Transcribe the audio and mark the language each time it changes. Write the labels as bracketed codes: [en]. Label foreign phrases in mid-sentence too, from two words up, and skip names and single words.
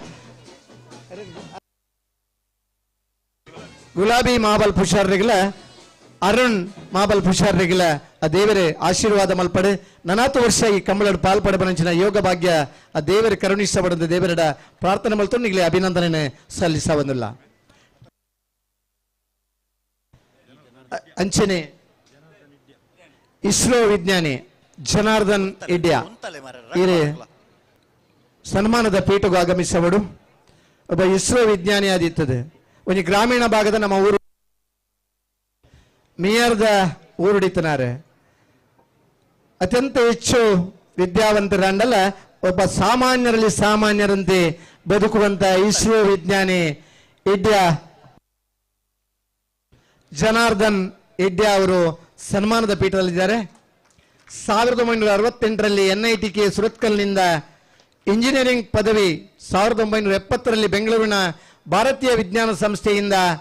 [tcy] ಗುಲಾಬಿ ಮಹಾಬಲ್ ಪುಷಾರ್ರಿಗಳ ಅರುಣ್ ಮಹಾಬಲ್ ಪುಷಾರ್ರಿಗಳ ಆ ದೇವರೇ ಆಶೀರ್ವಾದ ಮಲ್ಪಡೆ ನನಾತು ವರ್ಷ ಈ ಕಂಬಳ ಪಾಲ್ಪಡಬನಂಚಿನ ಯೋಗ ಭಾಗ್ಯ ಆ ದೇವರ ಕರುಣಿಸಬಡದ ದೇವರಡ ಪ್ರಾರ್ಥನೆ ಮಲ್ತು ನಿಗಲೇ ಅಭಿನಂದನೆ ಸಲ್ಲಿಸವನ್ನುಲ್ಲ ಅಂಚನೆ ಇಸ್ರೋ ವಿಜ್ಞಾನಿ ಜನಾರ್ದನ್ ಇಡ್ಯಾ ಇರೇ ಸನ್ಮಾನದ ಪೀಠಗೂ ಆಗಮಿಸಬಡು [kn] ಒಬ್ಬ ಇಸ್ರೋ ವಿಜ್ಞಾನಿ ಆದಿತ್ತದೆ ಒಂದು ಗ್ರಾಮೀಣ ಭಾಗದ ನಮ್ಮ ಊರು [tcy] ಮಿಯಾರ್ದ ಊರುಡಿತನಾರೆ ಅತ್ಯಂತ ಹೆಚ್ಚು ವಿದ್ಯಾವಂತರಂಡಲ್ಲ [kn] ಒಬ್ಬ ಸಾಮಾನ್ಯರಲ್ಲಿ ಸಾಮಾನ್ಯರಂತೆ ಬದುಕುವಂತ ಇಸ್ರೋ ವಿಜ್ಞಾನಿ ಇಡ್ಯಾ ಜನಾರ್ದನ್ ಇಡ್ಯಾ ಅವರು ಸನ್ಮಾನದ ಪೀಠದಲ್ಲಿದ್ದಾರೆ 1968ರಲ್ಲಿ NITK ಸುರತ್ಕಲ್ನಿಂದ ಇಂಜಿನಿಯರಿಂಗ್ ಪದವಿ 1970ರಲ್ಲಿ ಬೆಂಗಳೂರಿನ ಭಾರತೀಯ ವಿಜ್ಞಾನ ಸಂಸ್ಥೆಯಿಂದ